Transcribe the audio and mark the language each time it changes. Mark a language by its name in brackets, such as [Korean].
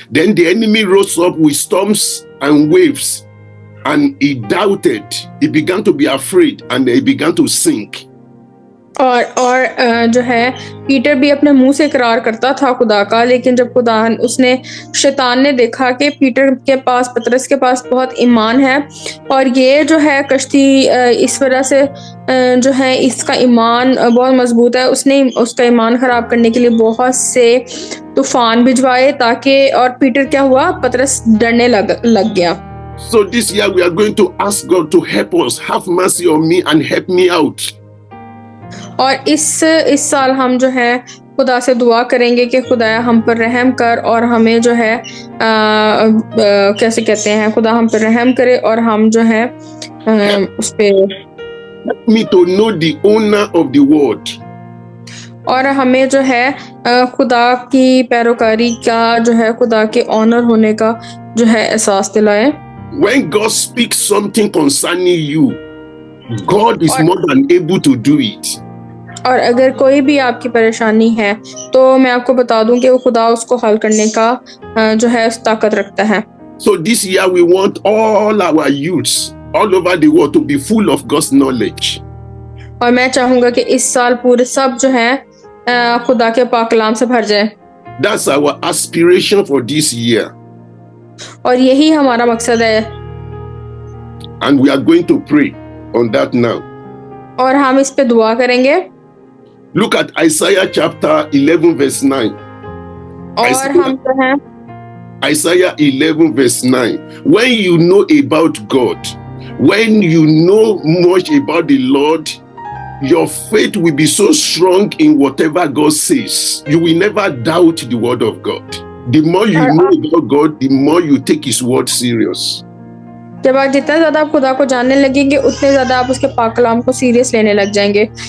[English] Then the enemy rose up with storms and waves, and he doubted. He began to be afraid, and he began to sink. [Hindi] और जो है Peter भी अपने मुंह से इकरार करता था खुदा का, लेकिन जब उसने शैतान ने देखा कि पीटर के पास, पतरस के पास बहुत ईमान है और ये जो है कश्ती इस वजह से जो है इसका ईमान बहुत मजबूत है, उसने उसका ईमान खराब करने के लिए बहुत से तूफान भिजवाए ताकि, और पीटर क्या हुआ, पतरस डरने लग गया। [English] So this year we are going to ask God to help us, have mercy on me and help me out. [Hindi] और इस साल हम जो है खुदा से दुआ करेंगे कि खुदा हम पर रहम कर और हमें जो है कैसे कहते हैं, खुदा हम पर रहम करे और हम जो है उस पे [English] Help me to know the owner of the word. [Hindi] और हमें जो है खुदा की पैरोकारी का जो है खुदा के ऑनर होने का जो है एहसास दिलाए। [English] When God speaks something concerning you, God is more than able to do it. [Hindi] और अगर कोई भी आपकी परेशानी है तो मैं आपको बता दूं कि वो खुदा उसको हल करने का जो है उस ताकत रखता है। [English] So this year we want all our youths all over the world to be full of God's knowledge. [Hindi] और मैं चाहूंगा कि इस साल पूरे सब जो है खुदा के पाक कलाम से भर जाए। [English] That's our aspiration for this year. [Hindi] और यही हमारा मकसद है। [English] And we are going to pray on that now. [Hindi] और हम इस पे दुआ करेंगे। [English] Look at Isaiah chapter 11 verse 9. [Hindi] और हम जो है [English] Isaiah 11 verse 9. When you know about God, when you know much about the Lord, your faith will be so strong in whatever God says. You will never doubt the word of God. The more you know about God, the more you take his word serious. [Hindi] जब आप जितना ज्यादा आप खुदा को जानने लगेंगे उतने ज्यादा आप उसके पाक कलाम को सीरियस लेने लग जाएंगे।